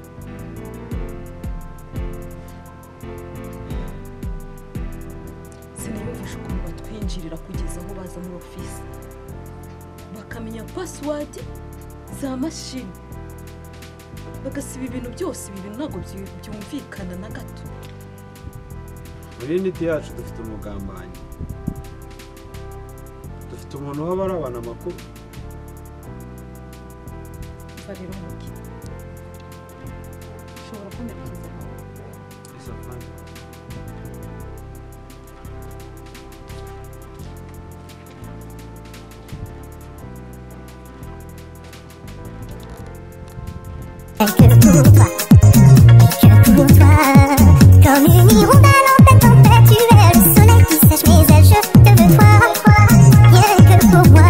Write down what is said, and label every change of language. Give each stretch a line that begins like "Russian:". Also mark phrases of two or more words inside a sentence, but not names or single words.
Kinyarwanda: siniyumvisha ukuntu batwinjirira kugeza aho baza muri ofisi bakamenya pasiwadi za mashini bagasiba ibintu byose ibi bintu ntabwo byumvikana na gato muri unity yacu dufite umugambanyi, dufite umuntu waba arabana amakuru. barira umugi ushobora kumerekeza Isafari.
French: Comme une hirondelle en pleine tempête, tu es le soleil qui sèche mes ailes, je te veux toi, rien que pour moi.